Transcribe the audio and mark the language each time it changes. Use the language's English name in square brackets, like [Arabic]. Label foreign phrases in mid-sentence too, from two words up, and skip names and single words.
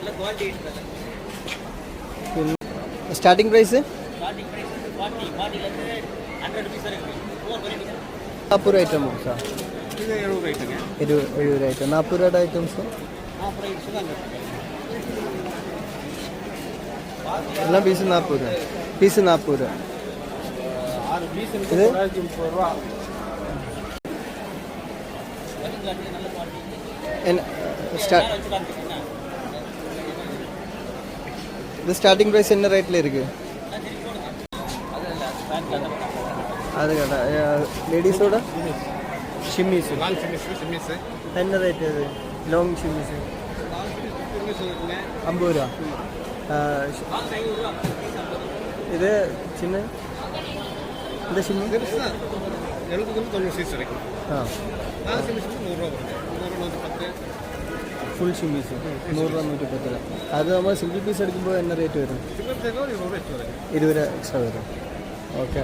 [Malayalam] പിന്നെ [English] starting price [Malayalam] 40 രൂപ ഐറ്റം സാർ? 70 രൂപ ഐറ്റം. 40 രൂപയുടെ ഐറ്റംസ് എല്ലാം പീസ് 40 രൂപ. പീസ് 40 രൂപ. [Tamil] ഇത് இது [English] starting price [Tamil] என்ன ரேட்டில் இருக்குது? அது கேட்டா லேடிஸோட ஷிம்மிஸ் என்ன ரேட்டு? அது [English] long chemise [Tamil] 50 ரூபா. இது சின்ன இந்த ஷிம்மி 70-90 சைஸ் வரைக்கும். [English] full chemise [Malayalam] 100 രൂപ 110 രൂപ. അത് നമ്മൾ [English] single piece [Malayalam] എടുക്കുമ്പോൾ എന്ന റേറ്റ് വരും? 20 രൂപ എക്സ്ട്രാ വരും. ഓക്കെ.